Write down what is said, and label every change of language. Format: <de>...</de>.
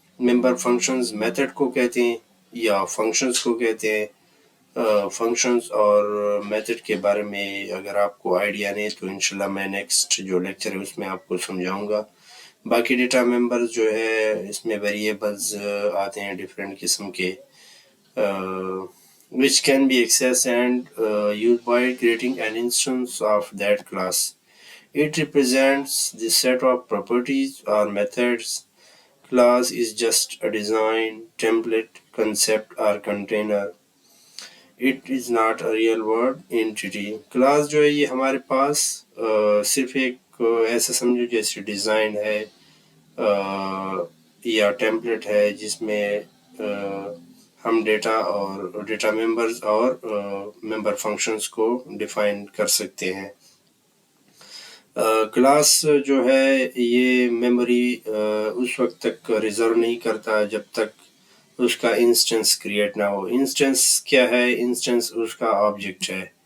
<ur>Member functions method کو کہتے ہیں یا functions کو کہتے ہیں۔ فنکشنز اور میتھڈ کے بارے میں اگر آپ کو آئیڈیا نہیں تو انشاءاللہ میں نیکسٹ جو لیکچر ہے اس میں آپ کو سمجھاؤں گا۔ باقی ڈیٹا ممبرز جو ہے اس میں ویریبلز آتے ہیں ڈیفرنٹ قسم کے</ur> <en>which can be accessed and used by creating an instance of that class. It represents the set of properties or methods. Class is just a design, template, concept or container. It is not a real world entity.</en> <ur>Class جو ہے یہ ہمارے پاس صرف ایک ایسا سمجھو جیسے design ہے یا ٹیمپلیٹ ہے جس میں ہم ڈیٹا اور ڈیٹا ممبرز اور ممبر فنکشنز کو ڈیفائن کر سکتے ہیں۔ کلاس جو ہے یہ میموری اس وقت تک ریزرو نہیں کرتا جب تک اس کا انسٹنس کریٹ نہ ہو۔ انسٹنس کیا ہے؟ انسٹنس اس کا آبجیکٹ ہے۔</ur>